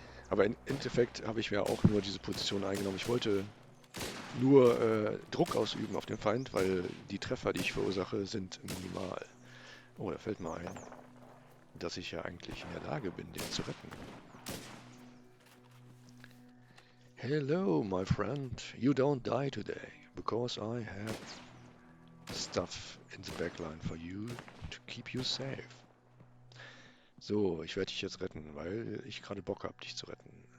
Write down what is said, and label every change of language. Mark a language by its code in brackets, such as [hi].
[de] Aber im Endeffekt habe ich ja auch nur diese Position eingenommen. Ich wollte nur Druck ausüben auf den Feind, weil die Treffer, die ich verursache, sind minimal. Oh, da fällt mir ein, dass ich ja eigentlich in der Lage bin, den zu retten. [en] Hello, my friend. You don't die today, because I have stuff in the backline for you to keep you safe. [de] So, ich werde dich jetzt retten, weil ich gerade Bock habe, dich zu retten.